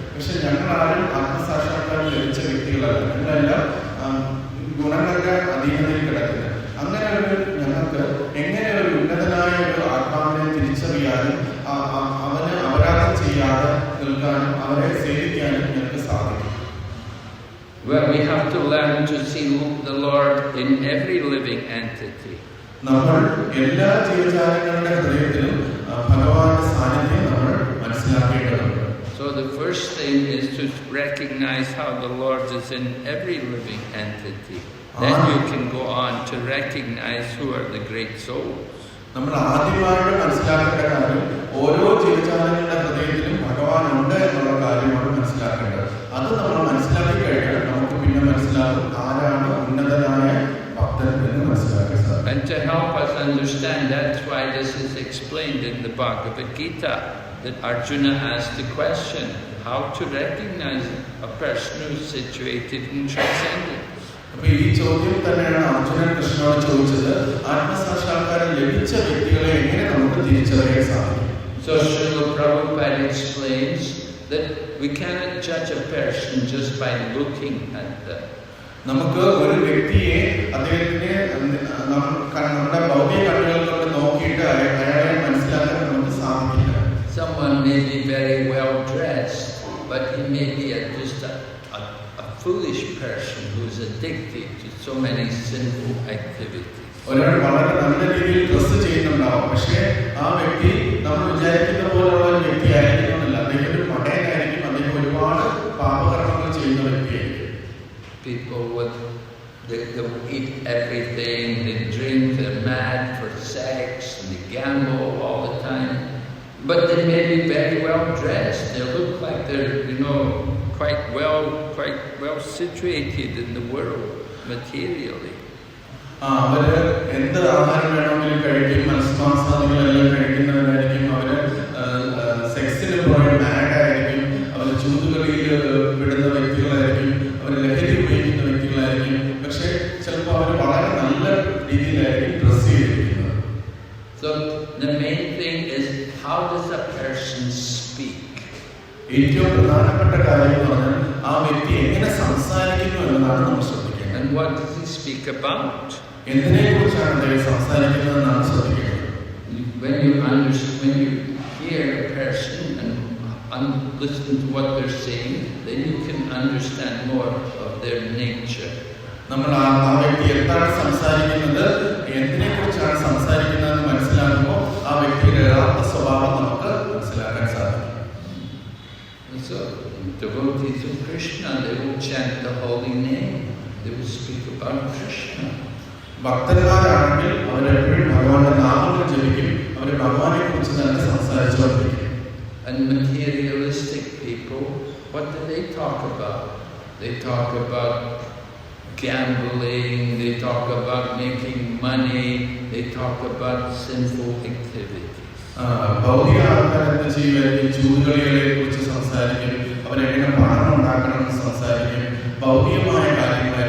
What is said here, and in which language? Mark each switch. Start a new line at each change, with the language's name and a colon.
Malayalam: പക്ഷെ ഞങ്ങളാരും ആത്മസാക്ഷാത്കാരം ലഭിച്ച വ്യക്തികളല്ല. ഞങ്ങളെല്ലാം ഗുണങ്ങളുടെ അധീനതയിൽ കിടക്കുന്നത്. അങ്ങനെ ഒരു ഞങ്ങൾക്ക് എങ്ങനെ ഒരു ഉന്നതനായ ഒരു ആത്മാവിനെ തിരിച്ചറിയാനും അവന് അപരാധം ചെയ്യാതെ നിൽക്കാനും അവരെ സേവിക്കാനും ഞങ്ങൾക്ക് സാധിക്കും.
English: Well, we have to learn to see the Lord in every living entity.
Malayalam: നമ്മൾ എല്ലാ ജീവജാലങ്ങളുടെ ഹൃദയത്തിലും ഭഗവാന്റെ സാന്നിധ്യം നമ്മൾ മനസ്സിലാക്കേണ്ടതുണ്ട്.
English: So the first thing is to recognize how the Lord is in every living entity. Then you can go on to recognize who are the great souls.
Malayalam: നമ്മൾ ആദ്യമായിട്ട് മനസ്സിലാക്കേണ്ട കാര്യം ഓരോ ജീവജാലങ്ങളുടെ ഹൃദയത്തിലും ഭഗവാൻ ഉണ്ട് എന്നുള്ള കാര്യമാണ് മനസ്സിലാക്കേണ്ടത്. അത് നമ്മൾ മനസ്സിലാക്കി കഴിഞ്ഞാൽ നമുക്ക് പിന്നെ മനസ്സിലാകും ആരാണ് ഉന്നതനായ ഭക്തൻ എന്ന് മനസ്സിലാക്കാൻ സാധിക്കും.
English: And to help us understand, that's why this is explained in the Bhagavad Gita, that Arjuna asked the question, how to recognize a person who is situated in transcendence.
Malayalam: അപ്പൊ ഈ ചോദ്യം തന്നെയാണ് അർജുനൻ കൃഷ്ണനോട് ചോദിച്ചത്. ആത്മസാക്ഷാത്കാരം ലഭിച്ച വ്യക്തികളെ എങ്ങനെ നമുക്ക് തിരിച്ചറിയാൻ സാധിക്കും?
English: So Srila Prabhupada explains that we cannot judge a person just by looking at them.
Malayalam: നമുക്ക് ഒരു വ്യക്തിയെ അദ്ദേഹത്തിനെ നമ്മുടെ ഭൗതിക കണ്ണുകൾ കൊണ്ട് നോക്കിയിട്ട് അയാളെ മനസ്സിലാക്കാൻ നമുക്ക് സാധിക്കില്ല.
English: Someone may be very well dressed, but he may be just a foolish person who is addicted to so many sinful activities.
Malayalam: ഒരാൾ വളരെ നല്ല രീതിയിൽ ഡ്രസ് ചെയ്യുന്നുണ്ടാവും, പക്ഷേ ആ വ്യക്തി നമ്മൾ വിചാരിക്കുന്ന പോലുള്ള ഒരു വ്യക്തി ആയിരിക്കണമെന്നില്ല. അദ്ദേഹം ഒരു മടയനായിരിക്കും, അദ്ദേഹം ഒരുപാട് പാപകർമ്മങ്ങൾ ചെയ്യുന്ന വ്യക്തിയായിരിക്കും.
English: People they eat everything, they drink, they're mad for sex, and they gamble all the time. But they may be very well dressed. They look like they're, quite well situated in the world materially.
Malayalam: അവര് എന്ത് ആഹാരം വേണമെങ്കിലും കഴിക്കും, മത്സ്യമാംസാദികളെല്ലാം കഴിക്കുന്നവരായിരിക്കും. അവര് സെക്സിന് പോയി മാഡായിരിക്കും, അവർ ചൂതുകളിയിൽ വിടുന്ന വ്യക്തികളായിരിക്കും, അവർ ലഹരി ഉപയോഗിക്കുന്ന വ്യക്തികളായിരിക്കും. പക്ഷെ ചിലപ്പോൾ അവർ വളരെ നല്ല രീതിയിലായിരിക്കും ഡ്രസ് ചെയ്തിരിക്കുന്നത്.
English: So the main thing is, how does a person speak?
Malayalam: ഏറ്റവും പ്രധാനപ്പെട്ട കാര്യം എന്ന് പറഞ്ഞാൽ ആ വ്യക്തി എങ്ങനെ സംസാരിക്കുന്നു എന്നതാണ് നമ്മൾ ശ്രദ്ധിക്കേണ്ടത്.
English: And what does he speak about?
Malayalam: എന്തിനെ കുറിച്ചാണ് അദ്ദേഹം സംസാരിക്കുന്നതെന്നാണ് ശ്രദ്ധിക്കേണ്ടത്.
English: When you hear a person and listen to what they're saying, then you can understand more of their nature.
Malayalam: നമ്മൾ ആ വ്യക്തി എന്താണ് സംസാരിക്കുന്നത്, എന്തിനെ കുറിച്ചാണ് സംസാരിക്കുന്നതെന്ന് മനസ്സിലാക്കുമ്പോൾ ആ വ്യക്തിയുടെ യഥാർത്ഥ സ്വഭാവം നമുക്ക് മനസ്സിലാക്കാൻ സാധിക്കും.
English: So devotees of Krishna, they will chant the holy name. They will speak about Krishna.
Malayalam: ഭക്തന്മാരാണെങ്കിൽ അവരെപ്പോഴും ഭഗവാന്റെ നാമങ്ങൾ ജപിക്കും, അവർ ഭഗവാനെ കുറിച്ച് തന്നെ സംസാരിച്ചുകൊണ്ടിരിക്കും.
English: And materialistic people, what do they talk about? They talk about gambling, they talk about making money, they talk about sinful activities.
Malayalam: ഭൗതിക ആൾക്കാരെന്ത് ചെയ്യുമായിരിക്കും? ചൂതുകളികളെ കുറിച്ച് സംസാരിക്കും, അവരെങ്ങനെ പണം ഉണ്ടാക്കണം എന്ന് സംസാരിക്കും, ഭൗതികമായ കാര്യങ്ങൾ